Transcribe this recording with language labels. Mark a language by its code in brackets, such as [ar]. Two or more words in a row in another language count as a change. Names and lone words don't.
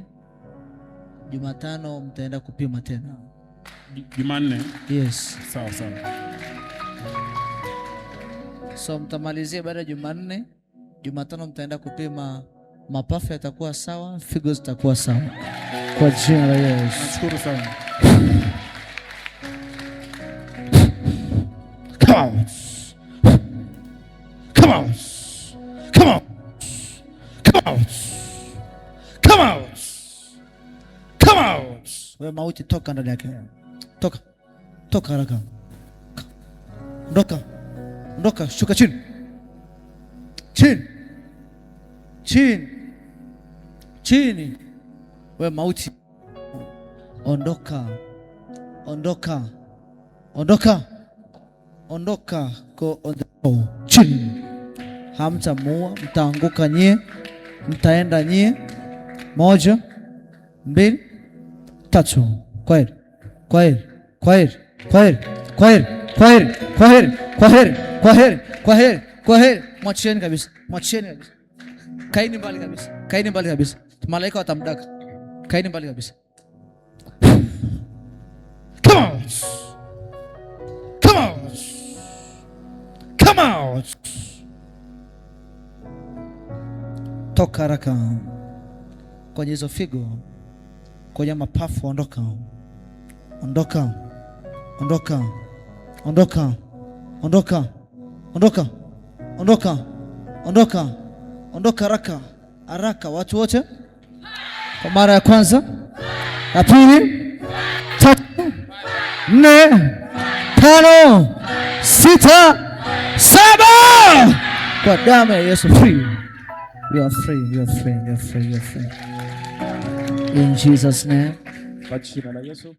[sw] Jumatano mtaenda kupima tena. Jumanne? Yes. Sawa sawa. So mtamalizie baada ya Jumanne. Jumatano mtaenda kupima, mapafu yatakuwa sawa, figo zitakuwa sawa. Kwa jina la Yesu. Nashukuru sana. [en] Come on. Come on. Come on. Come on. Come on. Come on. [sw] Wewe mauti toka ndani yake. Toka. Toka haraka. Ondoka. Ondoka, shuka chini. Chini. Chini. Chini. Wewe mauti. Ondoka. Ondoka. Ondoka. Ondoka. [en] Go on the floor. [sw] Chini. Hamtamuua, mtaanguka nyie. Mtaenda nyie. 1, 2, 3. Kwaheri. Kwaheri. Kwaheri. Kwaheri. Kwaheri. Kwaheri. Kwaheri. Kwaheri. Kwaheri. Kwaheri. Kwaheri. Mwacheni kabisa. Mwacheni kabisa. Kaini mbali kabisa. Kaini mbali kabisa. Malaika watamdaka. Kaini mbali kabisa. [en] Come on. Come on. Come on. [sw] Toka haraka. Kwenye hizo figo, kwenye mapafu, ondoka. Ondoka. Ondoka. Ondoka. Ondoka. Ondoka. Ondoka. Ondoka. Ondoka haraka. Haraka watu wote. Kwa mara ya kwanza, ya pili, 3, 4, 5, 6, 7. Kwa damu ya Yesu free. [en] You are free, you are free, you are free, you are free. In Jesus' name. [sw] Kwa jina la Yesu.